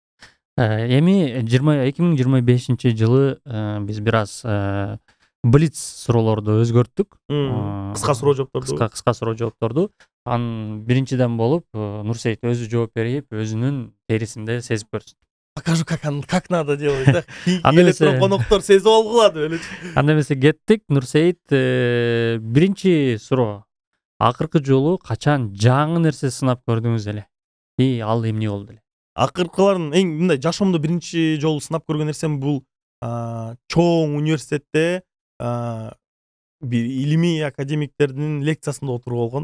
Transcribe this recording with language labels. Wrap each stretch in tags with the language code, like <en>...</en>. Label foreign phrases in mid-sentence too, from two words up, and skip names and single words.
<ky>Эми 2025-жылы биз бир аз блиц суроолорду өзгөрттүк. Кыска суроо жоопторду. Кыска суроо жоопторду. Анын биринчиден болуп Нурсейит өзү жооп берип, өзүнүн терисинде сезип көрсүн.</ky> <ru>Покажу, как надо делать, да?</ru> <ky>Келе турган коноктор сезип алгыла деп эле. Анда эмесе кеттик. Нурсейит, биринчи суроо. Акыркы жолу качан жаңы нерсе сынап көрдүңүз эле? Ал эмне болду эле? Акыркыларын эң мындай жашоомдо биринчи жолу сынап көргөн нерсем бул чоң университетте бир илимий академиктердин лекциясында отуруп алган.</ky>